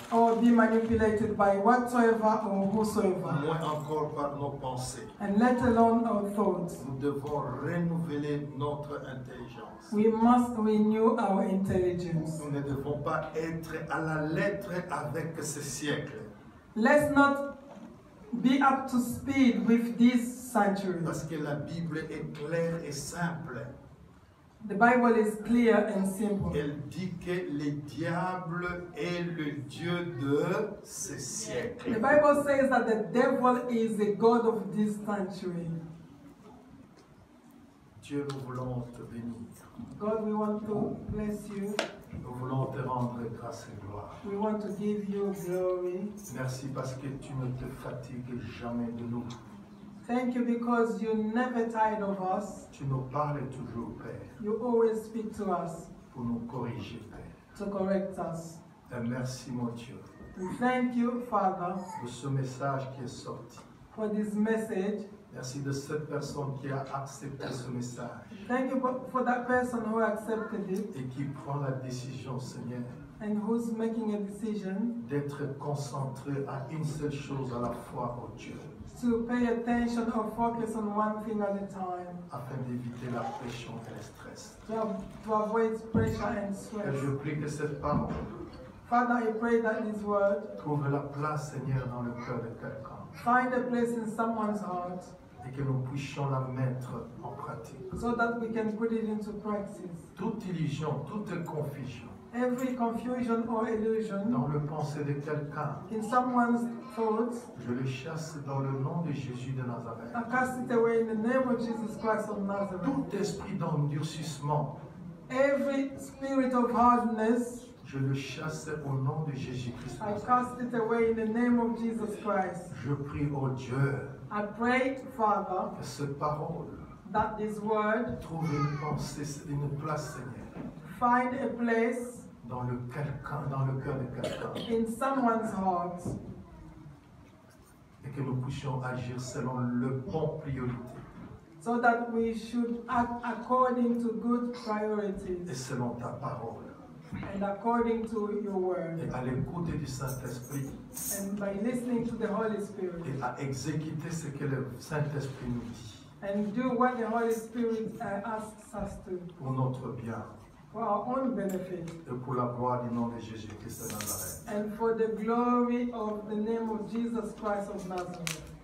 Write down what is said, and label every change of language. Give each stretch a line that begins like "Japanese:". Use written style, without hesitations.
English: or be manipulated by whatsoever or whosoever,
French: Moins encore par nos pensées.
English: and let alone our thoughts.
French: Nous devons renouveler notre intelligence.
English: We must renew our intelligence.
French: Nous ne devons pas être à la lettre avec ce siècle.
English: Let's not be up to speed with this century.
French: Parce que la Bible est claire et simple.
English: The Bible is clear and simple.
French: Elle dit que le diable est le Dieu de ce
English: The
French: siècle.
English: Bible says that the devil is the God of this century.
French: Dieu, nous voulons te bénir.
English: God, we want to bless you.
French: Nous voulons te rendre grâce et gloire.
English: We want to give you glory.
French: Merci parce que tu ne te fatigues jamais de nous.
English: Thank you because you never tired of us.
French: Tu nous parles toujours, Père,
English: You always speak to us
French: pour nous corriger, Père.
English: to correct us.
French: Et merci, mon Dieu,
English: We thank you, Father,
French: de ce message qui est sorti.
English: for this message.
French: Merci de cette personne qui a accepté ce message
English: Thank you for that person who accepted it
French: et qui prend la décision, Seigneur,
English: and who's making a decision
French: d'être concentré à une seule chose à la fois, oh Dieu,
English: to pay attention or focus on one thing at a time,
French: afin d'éviter la pression et le stress.
English: to avoid pressure and
French: Et
English: stress.
French: je prie que cette parole
English: Father, I pray that this word
French: trouve la place, Seigneur, dans le cœur de quelqu'un
English: find a place in someone's heart
French: et que nous puissions la mettre en pratique.
English: so that we can put it into practice.
French: Toute illusion, toute confusion
English: Every confusion or illusion
French: dans le pensée de quelqu'un,
English: in someone's thoughts,
French: je le chasse dans le nom de Jésus de Nazareth.
English: I cast it away in the name of Jesus Christ of Nazareth.
French: Tout esprit d'endurcissement,
English: Every spirit of hardness,
French: je le chasse au nom de Jésus-Christ.
English: I cast it away in the name of Jesus Christ.
French: Je prie, oh Dieu,
English: I pray, Father,
French: que cette parole
English: that this word
French: trouve une pensée, une place, Seigneur,
English: find a place
French: dans le cœur de quelqu'un,
English: in someone's heart,
French: et que nous puissions agir selon le bon priorité
English: so that we should act according to good
French: et
English: priorities
French: selon ta parole.
English: and according to your word,
French: Et à l'écoute du Saint-Esprit
English: and by listening to the Holy Spirit,
French: et à exécuter ce que le Saint-Esprit nous dit
English: and do what the Holy Spirit asks us to,
French: pour notre bien
English: for our own benefit,
French: et pour la gloire du nom de Jésus-Christ de Nazareth.
English: and for the glory of the name of Jesus Christ of Nazareth.